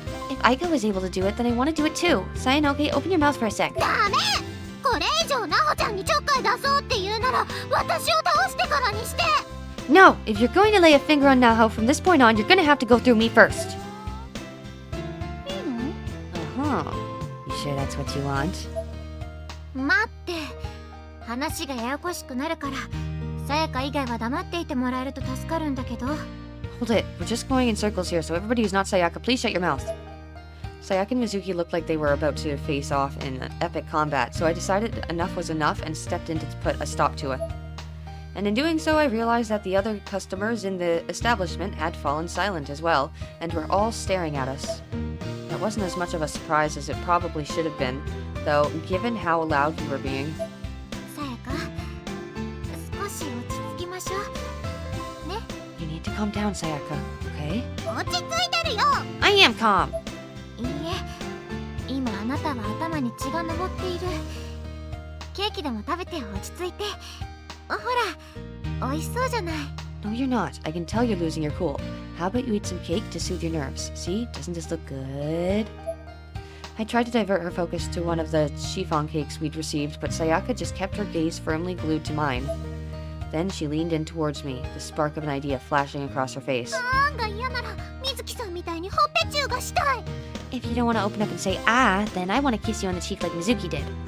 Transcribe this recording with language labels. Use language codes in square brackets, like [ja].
[en] If Aiko was able to do it, then I want to do it too. Sayanoke, open your mouth for a sec. [ja] ダメ。これ以上ナホちゃんにちょっかい出そうって言うなら私を倒してからにして。 [en] No, if you're going to lay a finger on Naho from this point on, you're going to have to go through me first. [ja] いいの？ Uh-huh. [en] You sure that's what you want? [ja] 待って、話がややこしくなるからさやか以外は黙っていてもらえると助かるんだけど。 [en] Hold it. We're just going in circles here, so everybody who's not Sayaka, please shut your mouth. Sayaka and Mizuki looked like they were about to face off in epic combat, so I decided enough was enough and stepped in to put a stop to it. And in doing so, I realized that the other customers in the establishment had fallen silent as well, and were all staring at us. That wasn't as much of a surprise as it probably should have been, though, given how loud we were being. [ja] さやか、少し落ち着きましょう。ね。 [en] You need to calm down, Sayaka, okay? [ja] 落ち着いてるよ。 [en] I am calm! [ja] いいえ、今あなたは頭に血が上っている。ケーキでも食べて落ち着いて。ほら、美味しそうじゃない。 [en] No, you're not. I can tell you're losing your cool. How about you eat some cake to soothe your nerves? See? Doesn't this look good? I tried to divert her focus to one of the chiffon cakes we'd received, but Sayaka just kept her gaze firmly glued to mine. Then she leaned in towards me, the spark of an idea flashing across her face. [ja] なんが嫌なら、水木さんみたいにほっぺチューがしたい。 [en] If you don't want to open up and say ah, then I want to kiss you on the cheek like Mizuki did.